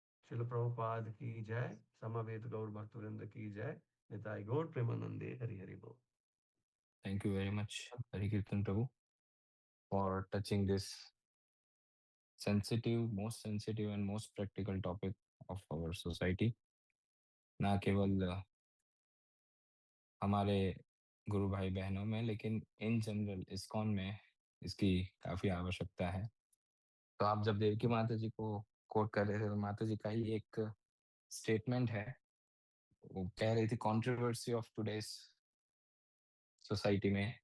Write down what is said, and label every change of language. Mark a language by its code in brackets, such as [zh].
[hi] शिल प्रभुपाद की जय, समवेत गौर भक्तवृंद की जय, निताई गौर प्रेमानंदे, हरि हरि बोल। [en] Thank you very much, Hari Kirtan Prabhu, for touching this most sensitive and most practical topic of our society. [hi] ना केवल हमारे गुरु भाई बहनों में, लेकिन इन जनरल इस्कॉन में इसकी काफी आवश्यकता है। तो आप जब देवकी माता जी को कोट कर रहे थे, तो माता जी का ही एक स्टेटमेंट है, वो कह रही थी [en] controversy of today's society [hi] में।